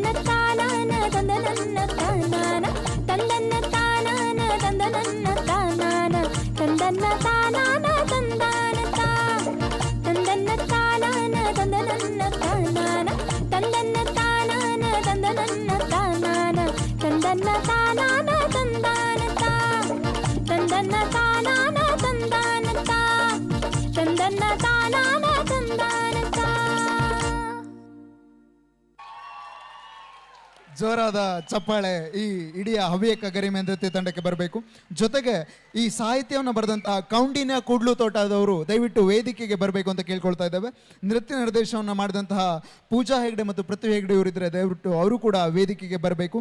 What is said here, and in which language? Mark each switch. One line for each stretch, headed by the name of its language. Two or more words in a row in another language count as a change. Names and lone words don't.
Kannada: ತಾನಾನ ತಂದನನ್ನ ತಾನಾನ ತಂದನ್ನ ತಾನಾನ ತಂದನನ್ನ ತಾನಾನ ತಂದನ್ನ ತಾನಾನ ತಂದಾನತ್ತ ತಂದನ್ನ ತಾನಾನ ತಂದನನ್ನ ತಾನಾನ ತಂದನ್ನ ತಾನಾನ ತಂದನನ್ನ ತಾನಾನ ತಂದನ್ನ ತಾನಾನ ತಂದಾನತ್ತ ತಂದನ್ನ ತಾನಾನ ತಂದಾನತ್ತ ತಂದನ್ನ ತಾನಾನ ತಂದಾನತ್ತ ಜೋರಾದ ಚಪ್ಪಾಳೆ ಈ ಇಡೀ ಹವ್ಯಕ ಗರಿಮೆ ನೃತ್ಯ ತಂಡಕ್ಕೆ ಬರಬೇಕು. ಜೊತೆಗೆ ಈ ಸಾಹಿತ್ಯವನ್ನು ಬರೆದಂತಹ ಕೌಂಡಿನ್ಯ ಕೂಡ್ಲು ತೋಟದವರು ದಯವಿಟ್ಟು ವೇದಿಕೆಗೆ ಬರಬೇಕು ಅಂತ ಕೇಳ್ಕೊಳ್ತಾ ಇದ್ದೇವೆ. ನೃತ್ಯ ನಿರ್ದೇಶನವನ್ನು ಮಾಡಿದಂತಹ ಪೂಜಾ ಹೆಗ್ಡೆ ಮತ್ತು ಪೃಥ್ವಿ ಹೆಗ್ಡೆ ಇವರಿದ್ದರೆ ದಯವಿಟ್ಟು ಅವರು ಕೂಡ ವೇದಿಕೆಗೆ ಬರಬೇಕು.